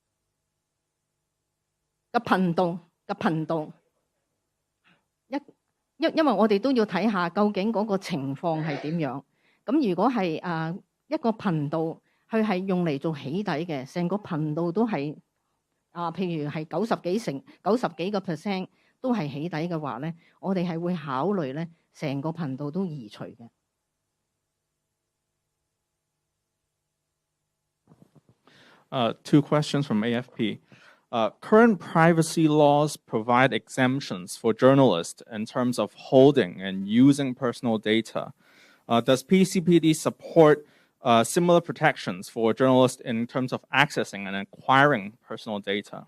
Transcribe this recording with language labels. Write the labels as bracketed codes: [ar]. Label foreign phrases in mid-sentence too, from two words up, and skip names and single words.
[yue] 個頻道因為我哋都要睇下究竟嗰個情況係點樣。咁如果係一個頻道，佢係用嚟做起底嘅，成個頻道都係譬如係90幾個%都係起底嘅話咧，我哋係會考慮咧成個頻道都移除嘅。 [en] Two questions from AFP. Current privacy laws provide exemptions for journalists in terms of holding and using personal data. Does PCPD support similar protections for journalists in terms of accessing and acquiring personal data?